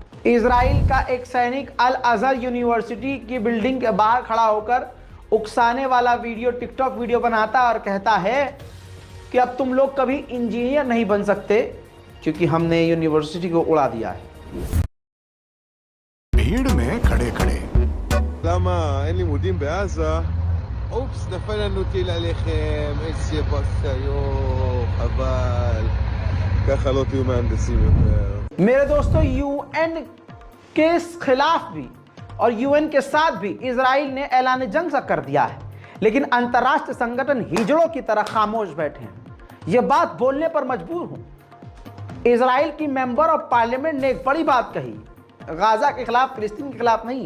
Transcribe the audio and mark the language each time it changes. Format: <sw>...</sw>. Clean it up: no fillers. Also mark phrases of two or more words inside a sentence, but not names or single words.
<hi>इजराइल का एक सैनिक अल अजहर यूनिवर्सिटी की बिल्डिंग के बाहर खड़ा होकर उकसाने वाला वीडियो, टिकटॉक वीडियो बनाता और कहता है कि अब तुम लोग कभी इंजीनियर नहीं बन सकते क्योंकि हमने यूनिवर्सिटी को उड़ा दिया है। भीड़ में खड़े खड़े</hi> <he>למה אין לימודים בעזה? אופס, נפל לנו טיל עליכם, איזה בסיות, חבל. ככה לא תהיו מהנדסים יותר.</he> <hi>मेरे दोस्तों, यूएन के खिलाफ भी और यूएन के साथ भी इजराइल ने ऐलान जंग सा कर दिया है, लेकिन अंतर्राष्ट्रीय संगठन हिजड़ों की तरह खामोश बैठे हैं। यह बात बोलने पर मजबूर हूं। इजराइल की</hi> <en>member of parliament</en> <hi>ने एक बड़ी बात कही, गाजा के खिलाफ, फिलिस्तीन के खिलाफ नहीं।</hi>